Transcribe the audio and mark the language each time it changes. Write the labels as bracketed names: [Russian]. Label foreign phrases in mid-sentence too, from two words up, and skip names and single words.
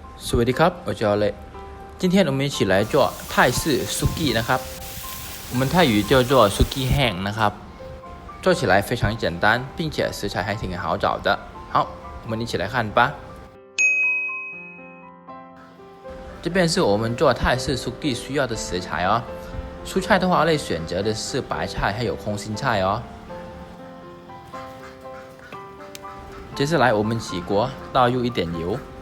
[Thai] สวัสดีครับ [Chinese] 我叫雷今天我们一起来做泰式 suki [Thai] นะครับ [Chinese] 我们泰语叫做 suki [Thai] แห้งนะครับ [Chinese] 做起来非常简单并且食材还挺好找的好我们一起来看吧这边是我们做泰式 suki 需要的食材哦蔬菜的话类选择的是白菜还有空心菜哦接下来我们起锅倒入一点油